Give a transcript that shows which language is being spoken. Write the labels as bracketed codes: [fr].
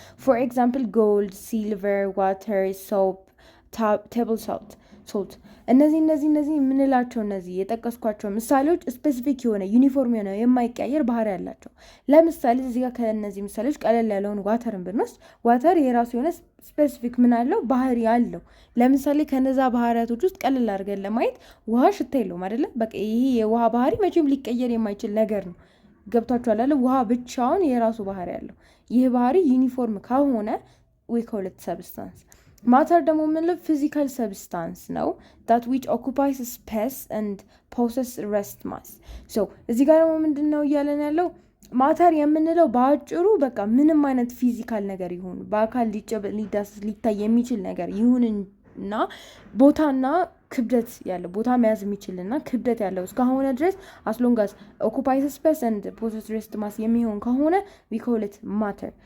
[en] For example gold, silver, water, soap, table salt [am] እነዚህ የምንላቸው እነዚህ የጠቀስኳቸው ምሳሌዎች ስፔሲፊክ የሆነ ዩኒፎርም የሆነ የማይቀያየር ባህሪ ያላቸው። ለምሳሌ እዚህ ጋር ከእነዚህ ምሳሌዎች ቀለል ያለውን ዋተርን ብንወስድ ዋተር የራሱ የሆነ ስፔሲፊክ ምን አለው ባህሪ አለው። ለምሳሌ ከነዛ ባህሪያቶች ውስጥ ቀለል አድርገን ለማየት ውሃ ሽታ የለውም አይደለ? በቃ ይሄ የውሃ ባህሪ መቼም ሊቀየር የማይችል ነገር ነው። ገብቷችኋል አይደለ? ውሃ ብቻውን የራሱ ባህሪ አለው። ይህ ባህሪ ዩኒፎርም ከሆነ [en] we call it substance. [am] ማተር ደግሞ የምንለው ፊዚካል ሰብስታንስ ነው [en] that which occupies space and possess rest mass. [am] so እዚህ ጋር ደግሞ ምንድን ነው እያለን ያለው? ማተር የምንለው በአጭሩ በቃ ምንም አይነት ፊዚካል ነገር ይሁን በአካል ሊዳስስ ሊታይ የሚችል ነገር ይሁንና ቦታና ክብደት ያለው ቦታ መያዝ የሚችልና ክብደት ያለው እስከሆነ ድረስ [en] as long as occupies space and possess rest mass [am] የሚሆን ከሆነ [en] we call it matter.